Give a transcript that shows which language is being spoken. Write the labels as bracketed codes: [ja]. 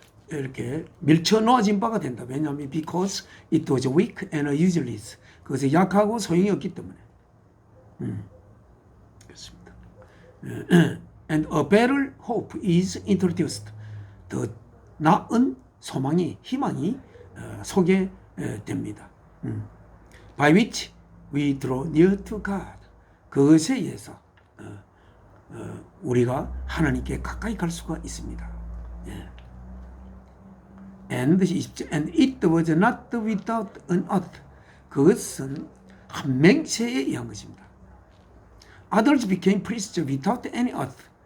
[ko] 이렇게 밀쳐 놓아진 바가 된다. 왜냐하면 [en] because it was weak and useless. [ko] 그것이 약하고 소용이 없기 때문에. 그렇습니다. [en] And a better hope is introduced. [ko] 더 나은 소망이, 희망이 소개됩니다. [en] By which we draw near to God. [ko] 그것에 의해서 우리가 하나님께 가까이 갈 수가 있습니다. [en] And it was not without an oath. [ko] 그것은 한 맹세에 의한 것입니다. [en] Others became priests without any oath.